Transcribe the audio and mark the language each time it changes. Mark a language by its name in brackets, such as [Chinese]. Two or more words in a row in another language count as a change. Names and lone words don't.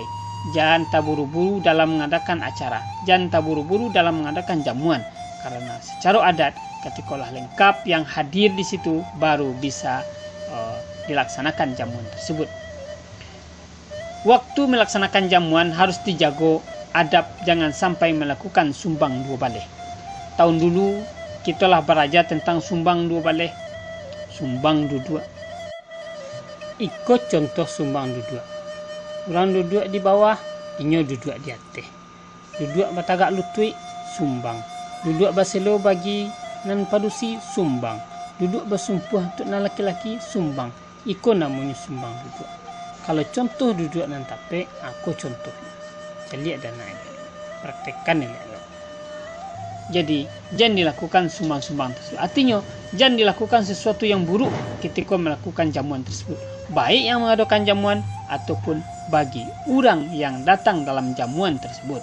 [Indonesian] Jangan terburu-buru dalam mengadakan acara, jangan terburu-buru dalam mengadakan jamuan, karena secara adat ketika lah lengkap yang hadir di situ baru bisa dilaksanakan jamuan tersebut. Waktu melaksanakan jamuan harus dijaga adab, jangan sampai melakukan [Minangkabau] sumbang dua baleh. [Indonesian] Tahun dulu kita lah beraja tentang [Minangkabau] sumbang dua baleh, [Indonesian] sumbang dua. Ikut contoh sumbang dua. [Minangkabau] Orang duduk di bawah, inyo duduk di atas. Duduk batagak lutui, sumbang. Duduk baselo bagi nan padusi, sumbang. Duduk bersumpuh untuk nan laki-laki, sumbang. Iko namanya sumbang duduk. Kalau contoh duduk nan tape, aku contohnya. [Indonesian] Jadi ada naik. Praktekkan ini. Jadi, jangan dilakukan sumbang-sumbang tersebut. Artinya, jangan dilakukan sesuatu yang buruk ketika melakukan jamuan tersebut. Baik yang mengadakan jamuan ataupun bagi orang yang datang dalam jamuan tersebut.